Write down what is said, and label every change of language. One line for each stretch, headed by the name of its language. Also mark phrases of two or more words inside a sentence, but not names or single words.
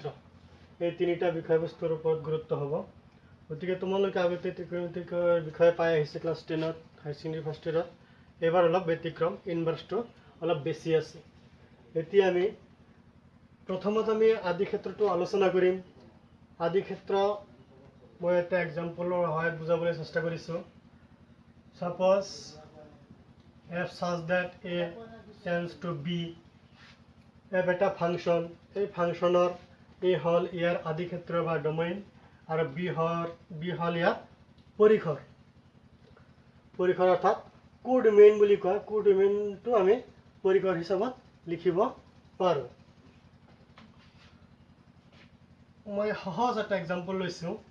Assamese: এই তিনিটা বিষয়বস্তুৰ ওপৰত গুৰুত্ব হ'ব। গতিকে তোমালোকে আগতে ত্ৰিকোণমিতিকৰ বিষয়ে পাই আহিছে ক্লাছ 10ত,
English: high secondary first yearত।
Assamese: এবাৰ অলপ ব্যতিক্ৰম, ইনভাৰ্সটো অলপ বেছি আছে। এতিয়া আমি প্ৰথমত আমি আদি ক্ষেত্ৰটো আলোচনা কৰিম। আদি ক্ষেত্ৰ মই এটা এক্সাম্পলৰ সহায়ত বুজাবলৈ চেষ্টা কৰিছোঁ।
English: suppose f such that a tends to b,
Assamese: f এটা ফাংশন, এই ফাংশনৰ a হল ইয়াৰ আদি ক্ষেত্ৰ বা ডোমেইন আৰু b হল ইয়াৰ পৰিসৰ। পৰিসৰ অৰ্থাৎ কোডোমেইন বুলি কয়। কোডোমেইনটো আমি পৰিসৰ হিচাপত লিখিব পাৰোঁ। মই সহজ এটা এক্সাম্পল লৈছোঁ।